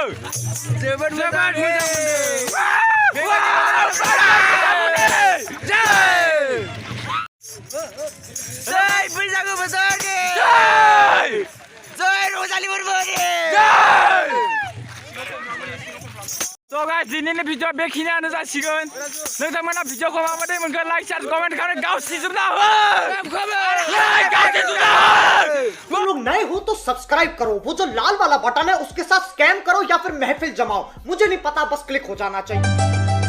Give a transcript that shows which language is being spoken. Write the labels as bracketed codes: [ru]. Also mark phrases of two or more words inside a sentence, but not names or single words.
[brx] जोबोद मोजां मोनदों जय बैसागु बोथोरनि जय रंजालि फोरबोनि [en] So guys, [brx] दिनैनि भिडिअ बेखिनियानो जासिगोन नोंथांमोना भिडिअखौ माबायदि मोनखो [en] like share comment [brx] खालामनानै गावसिजोबना हो [hi] तुम लोग नए हो तो सब्सक्राइब करो, वो जो लाल वाला बटन है उसके साथ स्कैम करो या फिर महफिल जमाओ, मुझे नहीं पता, बस क्लिक हो जाना चाहिए।